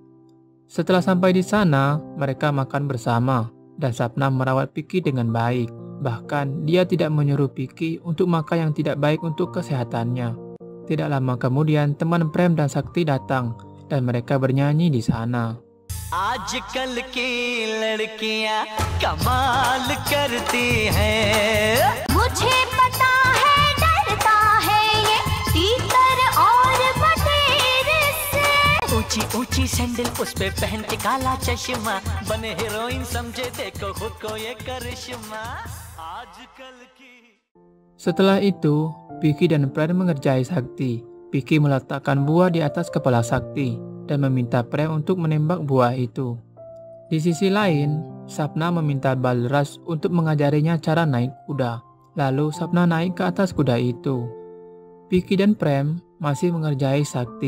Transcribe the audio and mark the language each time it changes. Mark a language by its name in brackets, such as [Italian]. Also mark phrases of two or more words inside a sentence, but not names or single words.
[Indonesian] Setelah sampai di sana, mereka makan bersama dan Sapna merawat Vicky dengan baik. Bahkan dia tidak menyuruh Vicky untuk makan yang tidak baik untuk kesehatannya. Tidak lama kemudian teman Prem dan Sakti datang dan mereka bernyanyi di sana. [Hindi] आजकल की लड़कियां कमाल करती हैं मुझे पता है डरता है ये तीतर और बटेर से ऊंची ऊंची सैंडल उस पे पहन के काला चश्मा बने हीरोइन समझे देखो खुद को ये करिश्मा आजकल की. [Indonesian] Setelah itu, Vicky dan Prem mengerjai Sakti. Vicky meletakkan buah di atas kepala Sakti dan meminta Prem untuk menembak buah itu. Di sisi lain, Sapna meminta Balras untuk mengajarinya cara naik kuda. Lalu Sapna naik ke atas kuda itu. Vicky dan Prem masih mengerjai Sakti.